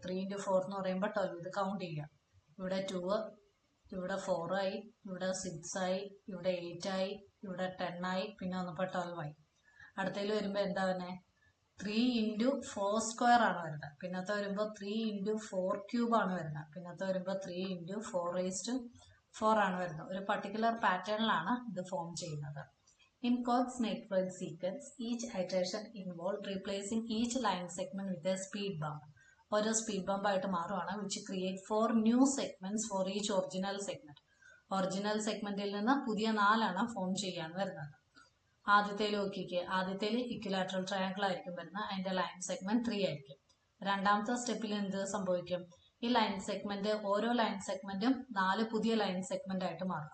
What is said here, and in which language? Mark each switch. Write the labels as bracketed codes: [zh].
[ml] 3 × 4 എന്ന് പറയുമ്പോൾ 12. ഇത് കൗണ്ട് ചെയ്യാം. ഇവിടെ 2, ഇവിടെ 4 ആയി, ഇവിടെ 6 ആയി, ഇവിടെ 8 ആയി, ഇവിടെ 10 ആയി, പിന്നെ വന്നപ്പോൾ 12 ആയി. അടുത്തതിൽ വരുമ്പോൾ എന്താ വരുന്നത്? 3 × 4 സ്ക്വയർ ആണ് വരുന്നത്. പിന്നത്തെ വരുമ്പോൾ 3 × 4 ക്യൂബ് ആണ് വരുന്നത്. പിന്നത്തെ വരുമ്പോൾ 3 × 4⁴ ആണ് വരുന്നത്. ഒരു പർട്ടിക്കുലർ പാറ്റേണിലാണ് ഇത് ഫോം ചെയ്യുന്നത്. [en] In Koch-Sneffels sequence, each iteration involved replacing each line segment with a speed bump. [ml] ഒരു സ്പീഡ് ബംപ് ആയിട്ട് മാറുവാണ്, [en] which create 4 new segments for each original segment. [ml] Original സെഗ്മെന്റിൽ നിന്ന് പുതിയ 4 ഫോം ചെയ്യാൻ വരുന്നത്. ആദ്യത്തേൽ നോക്കിക്കേ. ആദ്യത്തേൽ ഇക്വിലാറ്ററൽ ട്രയാങ്കിൾ ആയിരിക്കും വരുന്നത്. അതിന്റെ ലൈൻ സെഗ്മെന്റ് 3 ആയിരിക്കും. രണ്ടാമത്തെ സ്റ്റെപ്പിൽ എന്ത് സംഭവിക്കും? ഈ ലൈൻ സെഗ്മെന്റ്, ഓരോ ലൈൻ സെഗ്മെന്റും 4 പുതിയ ലൈൻ സെഗ്മെന്റ് ആയിട്ട് മാറും.